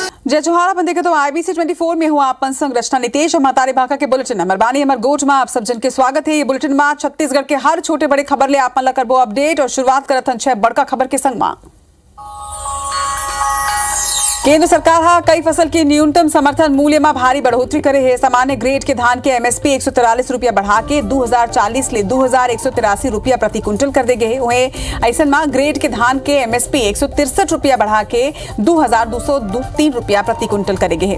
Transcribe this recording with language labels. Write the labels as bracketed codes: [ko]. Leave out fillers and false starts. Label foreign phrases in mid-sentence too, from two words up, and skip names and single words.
[hne] जय जोहार। अपन देखे तो IBC 24 में हुआ अपन संग रचना नितेश और महतारी भाका के बुलेटिन नंबर बानी हमार गोट में आप सब जन के स्वागत है। ये बुलेटिन में छत्तीसगढ़ के हर छोटे बड़े खबर ले आप मन करबो अपडेट और शुरुआत करत हन 6 बड़का खबर के संग में। केंद्र सरकार हा कई फसल की न्यूनतम समर्थन मूल्य में भारी बढ़ोतरी करे है। सामान्य ग्रेड के धान के MSP 143 रुपया बढ़ा के 2040 ले 2183 रुपया प्रति क्विंटल कर दे गए। वहीं ऐसा में ग्रेड के धान के MSP 163 रुपया बढ़ा के 2203 रुपया प्रति क्विंटल करे गए।